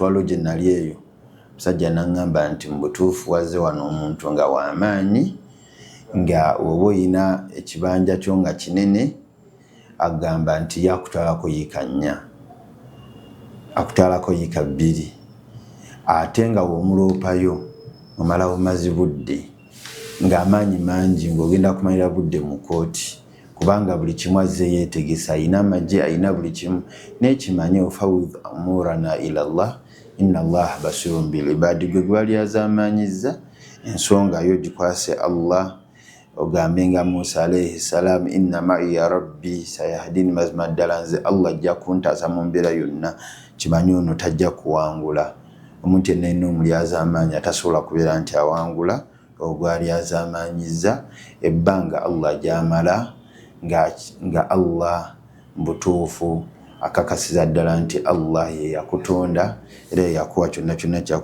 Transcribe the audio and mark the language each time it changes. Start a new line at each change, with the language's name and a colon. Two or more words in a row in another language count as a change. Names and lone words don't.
Ganda: Waliwo gye nali eyo musajja n'aŋŋamba nti mu butuufu wazze wano omuntu nga w'amaanyi, nga oba oyina ekibanja kyo nga kinene, agamba nti yakutwalako yiika 4, akutwalako yiika 2, ate nga w'omuloopayo omalawo mazi budde ng'amaanyi mangi, ng'ogenda kumalira budde mu kooti, kubanga buli kimu azze yeetegesa, ayina amagye, ayina buli kimu.
Arabic: N'ekimanye وأفوض أمري إلى الله إن الله بصير بالعباد,
Ganda: gwe gwalyazaamaanyizza ensonga yo gikwase Allah. Ogambe nga Musa
Arabic: عليه السلام, إن معي ربي سيهدين,
Ganda: mazima ddala nze Allah ajja kuntaasa mu mbeera yonna, kimanye ono tajja kuwangula. Omuntu yenna yenna omulyazaamaanyi atasobola kubeera nti awangula ogwalyazaamaanyizza. Ebbanga Allah gy'amala nga Allah mbutuufu akakasiza ddala nti Allah ye yakutonda era yakuwa kyonna kyonna kyakuwa.